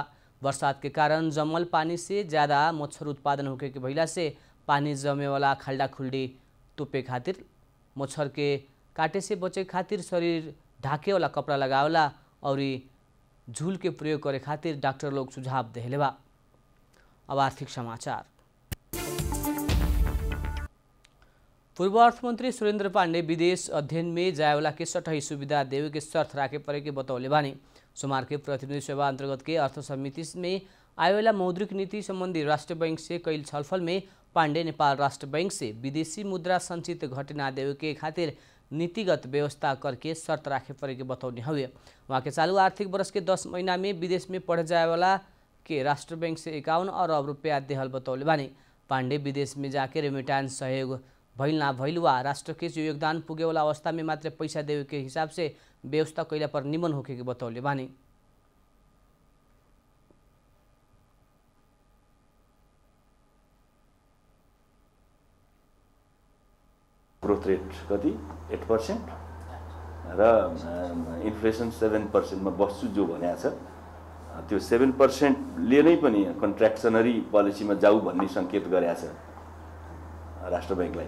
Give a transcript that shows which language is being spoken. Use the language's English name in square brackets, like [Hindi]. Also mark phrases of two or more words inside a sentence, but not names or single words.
[Bhojpuri] बरसात के कारण जमल पानी से ज़्यादा मच्छर उत्पादन होखे के भइला से पानी जमे वाला खाल्डा खुल्डी तोपे खातिर मच्छर के काटे से बचे खातिर शरीर ढाके वाला कपड़ा लगावला और झूल के प्रयोग करे खातिर डॉक्टर लोग सुझाव देहले बा। अब आर्थिक समाचार। पूर्व अर्थमंत्री सुरेंद्र पांडे विदेश अध्ययन में जायवाला के सटही सुविधा देवे के शर्त राखे पड़े के बतौले बानी। सोमवार के प्रतिनिधि सभा अंतर्गत के अर्थ समिति में आयवाला मौद्रिक नीति संबंधी राष्ट्र बैंक से कैल छलफल में पांडे नेपाल राष्ट्र बैंक से विदेशी मुद्रा संचित घटे ना देवे के खातिर नीतिगत व्यवस्था करके शर्त राखे पड़े के बतौने हुए। वहाँ के चालू आर्थिक वर्ष के 10 महीना में विदेश में पढ़ जाएवाला के राष्ट्र बैंक से 51 अरब रुपया देहल बतौले बानी। पांडे विदेश में जाके रेमिटांस सहयोग भइल ना भइल वा राष्ट्र के जो योगदान पुगे वाला अवस्था में मात्र पैसा देवे के हिसाब से व्यवस्था कैला पर निमन होके के बतौले बानी। [English] growth rate [Nepali] कति 8% र इन्फ्लेसन 7% मा बस्छु जो भनेको छ त्यो 7% ले नै पनि कन्ट्र्याक्सनरी पोलिसीमा जाऊ भन्ने संकेत गरेको छ राष्ट्र बैंकलाई।